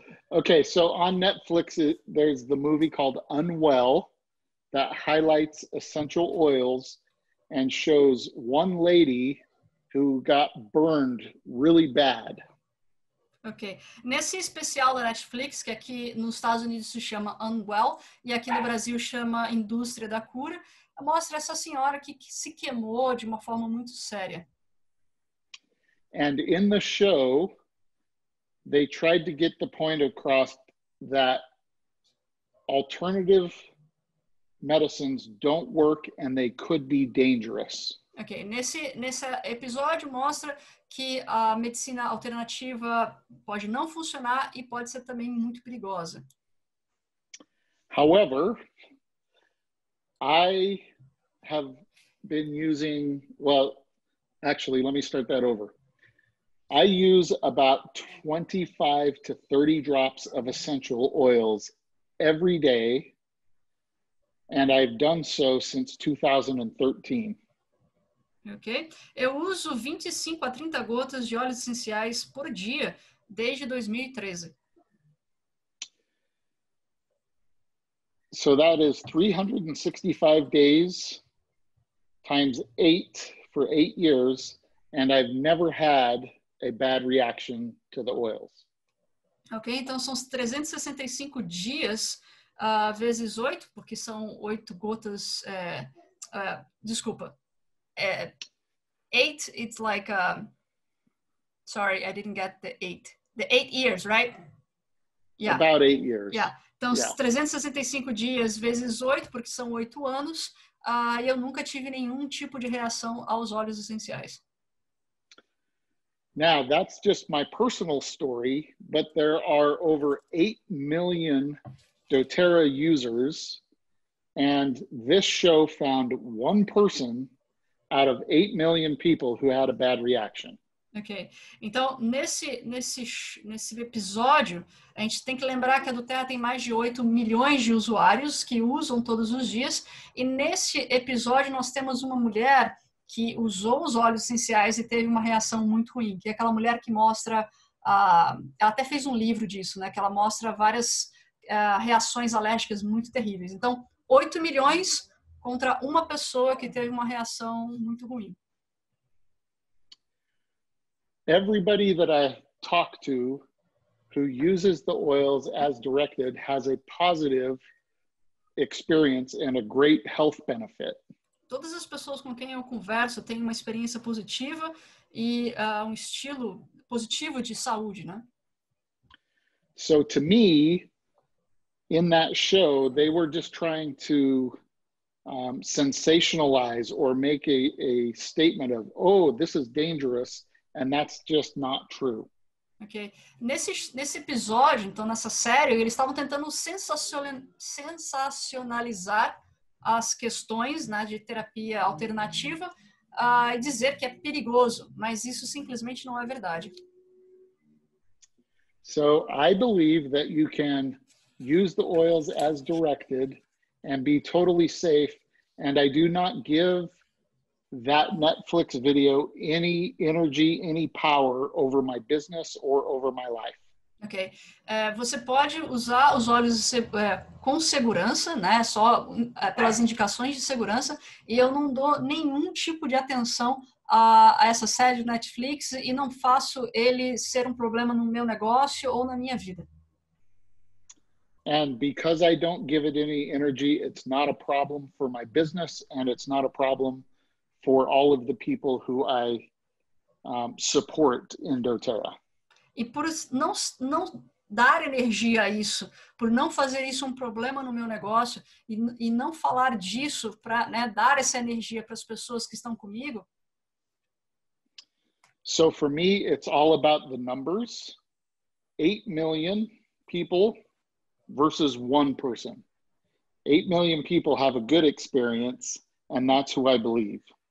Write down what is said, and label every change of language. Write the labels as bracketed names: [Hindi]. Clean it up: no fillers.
[English] Okay, so on Netflix, there's the movie called Unwell that highlights essential oils and shows one lady who got burned really bad. Ok. [Portuguese] Nesse especial da Netflix, que aqui nos Estados Unidos se chama Unwell e aqui no Brasil chama Indústria da Cura, mostra essa senhora que se queimou de uma forma muito séria. [English] And in the show, they tried to get the point across that alternative medicines don't work and they could be dangerous. [Portuguese] Ok, nesse episódio mostra que a medicina alternativa pode não funcionar e pode ser também muito perigosa. [English] However, I have been using, well, actually, let me start that over. I use about 25 to 30 drops of essential oils every day, and I've done so since 2013. [Portuguese] Ok? Eu uso 25 a 30 gotas de óleos essenciais por dia desde 2013. [English] So that is 365 days times 8 for 8 years, and I've never had a bad reaction to the oils. Ok? [Portuguese] Então são 365 dias vezes 8, porque são 8 gotas. Desculpa. [English] 8, it's like, sorry, I didn't get the 8. The 8 years, right? Yeah. About 8 years. Yeah. [Portuguese] Então, 365 dias vezes 8, porque são 8 anos, e eu nunca tive nenhum tipo de reação aos óleos essenciais. [English] Now, that's just my personal story, but there are over 8 million doTERRA users, and this show found one person out of 8 million people who had a bad reaction. Ok. [Portuguese] Então, nesse episódio, a gente tem que lembrar que a doTERRA tem mais de 8 milhões de usuários que usam todos os dias, e nesse episódio nós temos uma mulher que usou os óleos essenciais e teve uma reação muito ruim, que é aquela mulher que mostra, ela até fez um livro disso, né, que ela mostra várias reações alérgicas muito terríveis. Então, 8 milhões contra uma pessoa que teve uma reação muito ruim. [English] Everybody that I talk to who uses the oils as directed has a positive experience and a great health benefit. [Portuguese] Todas as pessoas com quem eu converso têm uma experiência positiva e um estilo positivo de saúde, né? [English] So to me, in that show, they were just trying to sensationalize or make a statement of, oh, this is dangerous, and that's just not true. Ok. [Portuguese] Nesse episódio, então, nessa série, eles estavam tentando sensacionalizar as questões, né, de terapia alternativa e dizer que é perigoso, mas isso simplesmente não é verdade. [English] So I believe that you can use the oils as directed and be totally safe, and I do not give that Netflix video any energy, any power over my business or over my life. Ok. [Portuguese] Você pode usar os óleos com segurança, né? Só pelas indicações de segurança. E eu não dou nenhum tipo de atenção a essa série de Netflix e não faço ele ser um problema no meu negócio ou na minha vida. [English] And because I don't give it any energy, it's not a problem for my business, and it's not a problem for all of the people who I support in doTERRA. [Portuguese] E por não dar energia a isso, por não fazer isso um problema no meu negócio e não falar disso para, né, dar essa energia para as pessoas que estão comigo. [English] So for me, it's all about the numbers. 8 million people versus one person. 8 million people have a good experience, and that's who I believe.